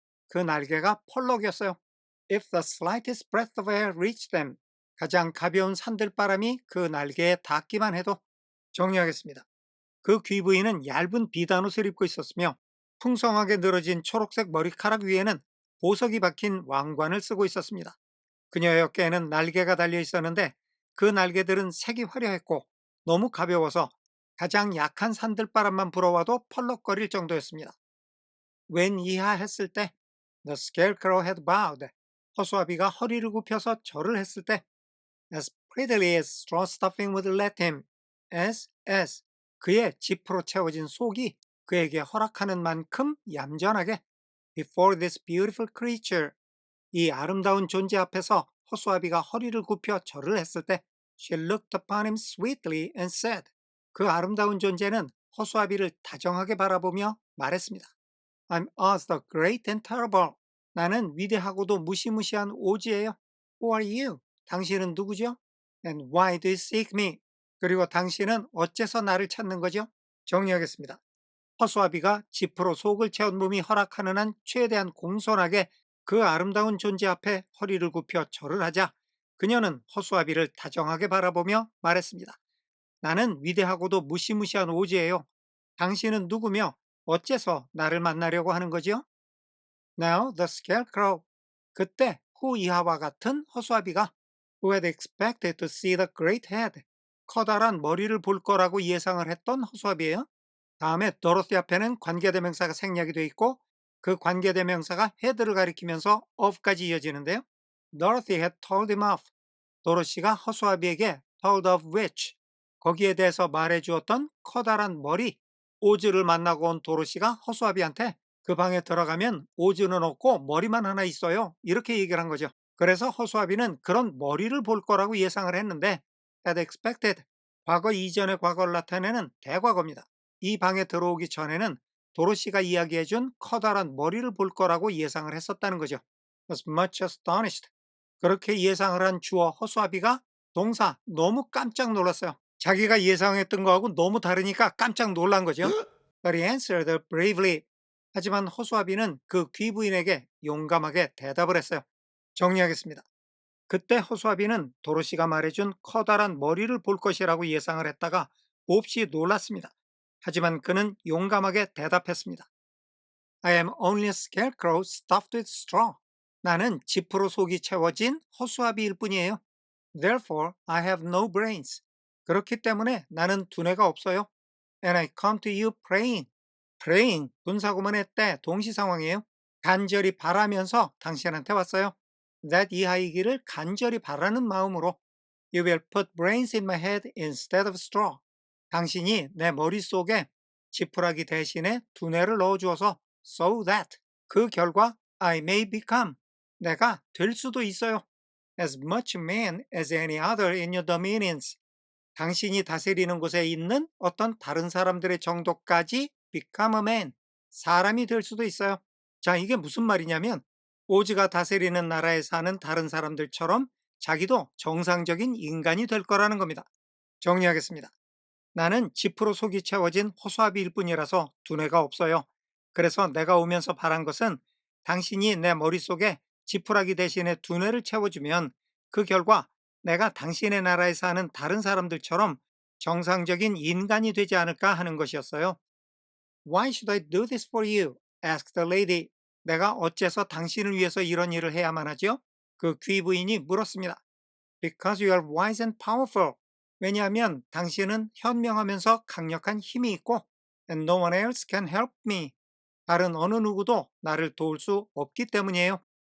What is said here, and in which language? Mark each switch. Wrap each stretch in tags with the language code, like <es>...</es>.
<ko>그 날개가 펄럭였어요.</ko> <en>If the slightest breath of air reached them.</en> <ko>가장 가벼운 산들바람이 그 날개에 닿기만 해도. 정리하겠습니다. 그 귀부인은 얇은 비단옷을 입고 있었으며 풍성하게 늘어진 초록색 머리카락 위에는 보석이 박힌 왕관을 쓰고 있었습니다. 그녀의 어깨에는 날개가 달려 있었는데 그 날개들은 색이 화려했고 너무 가벼워서 가장 약한 산들바람만 불어와도 펄럭거릴 정도였습니다. 웬 이하했을 때</ko> <en>The scarecrow had bowed.</en> <ko>허수아비가 허리를 굽혀서 절을 했을 때</ko> <en>As prettily as straw stuffing would let him. as</en> <ko>그의 지프로 채워진 속이 그에게 허락하는 만큼 얌전하게</ko> <en>Before this beautiful creature.</en> <ko>이 아름다운 존재 앞에서 허수아비가 허리를 굽혀 절을 했을 때</ko> <en>She looked upon him sweetly and said.</en> <ko>그 아름다운 존재는 허수아비를 다정하게 바라보며 말했습니다.</ko> <en>I'm Oz the great and terrible.</en> <ko>나는 위대하고도 무시무시한 오즈예요.</ko> <en>Who are you?</en> <ko>당신은 누구죠?</ko> <en>And why do you seek me?</en> <ko>그리고 당신은 어째서 나를 찾는 거죠? 정리하겠습니다. 허수아비가 지프로 속을 채운 몸이 허락하는 한 최대한 공손하게 그 아름다운 존재 앞에 허리를 굽혀 절을 하자 그녀는 허수아비를 다정하게 바라보며 말했습니다. 나는 위대하고도 무시무시한 오즈예요. 당신은 누구며 어째서 나를 만나려고 하는 거지요?</ko> <en>Now the scarecrow.</en> <ko>그때 후 이하와 같은 허수아비가</ko> <en>who had expected to see the great head.</en> <ko>커다란 머리를 볼 거라고 예상을 했던 허수아비예요. 다음에 도로시 앞에는 관계대명사가 생략이 되어 있고 그 관계대명사가 head를 가리키면서 of까지 이어지는데요.</ko> <en>Dorothy had told him of.</en> <ko>도로시가 허수아비에게</ko> <en>told of which.</en> <ko>거기에 대해서 말해주었던 커다란 머리. 오즈를 만나고 온 도로시가 허수아비한테 그 방에 들어가면 오즈는 없고 머리만 하나 있어요. 이렇게 얘기를 한 거죠. 그래서 허수아비는 그런 머리를 볼 거라고 예상을 했는데</ko> <en>had expected.</en> <ko>과거 이전의 과거를 나타내는 대과거입니다. 이 방에 들어오기 전에는 도로시가 이야기해준 커다란 머리를 볼 거라고 예상을 했었다는 거죠.</ko> <en>Was much astonished.</en> <ko>그렇게 예상을 한 주어 허수아비가 동사 너무 깜짝 놀랐어요. 자기가 예상했던 거하고 너무 다르니까 깜짝 놀란 거죠.</ko> <en>But he answered bravely.</en> <ko>하지만 허수아비는 그 귀부인에게 용감하게 대답을 했어요. 정리하겠습니다. 그때 허수아비는 도로시가 말해준 커다란 머리를 볼 것이라고 예상을 했다가 몹시 놀랐습니다. 하지만 그는 용감하게 대답했습니다.</ko> <en>I am only a scarecrow stuffed with straw.</en> <ko>나는 지프로 속이 채워진 허수아비일 뿐이에요.</ko> <en>Therefore, I have no brains.</en> <ko>그렇기 때문에 나는 두뇌가 없어요.</ko> <en>And I come to you praying.</en> <ko>praying, 분사구문의 때 동시 상황이에요. 간절히 바라면서 당신한테 왔어요.</ko> <en>that</en> <ko>이하이기를 간절히 바라는 마음으로</ko> <en>You will put brains in my head instead of straw.</en> <ko>당신이 내 머릿속에 지푸라기 대신에 두뇌를 넣어주어서</ko> <en>so that</en> <ko>그 결과</ko> <en>I may become</en> <ko>내가 될 수도 있어요.</ko> <en>as much man as any other in your dominions.</en> <ko>당신이 다스리는 곳에 있는 어떤 다른 사람들의 정도까지</ko> <en>become a man.</en> <ko>사람이 될 수도 있어요. 자, 이게 무슨 말이냐면 오즈가 다스리는 나라에 사는 다른 사람들처럼 자기도 정상적인 인간이 될 거라는 겁니다. 정리하겠습니다. 나는 지프로 속이 채워진 허수아비일 뿐이라서 두뇌가 없어요. 그래서 내가 오면서 바란 것은 당신이 내 머릿속에 지푸라기 대신에 두뇌를 채워주면 그 결과 내가 당신의 나라에 사는 다른 사람들처럼 정상적인 인간이 되지 않을까 하는 것이었어요.</ko> <en>Why should I do this for you? asked the lady.</en> <ko>내가 어째서 당신을 위해서 이런 일을 해야만 하죠? 그 귀부인이 물었습니다.</ko> <en>Because you are wise and powerful.</en> <ko>왜냐하면 당신은 현명하면서 강력한 힘이 있고</ko> <en>and no one else can help me.</en> <ko>다른 어느 누구도 나를 도울 수 없기 때문이에요.</ko>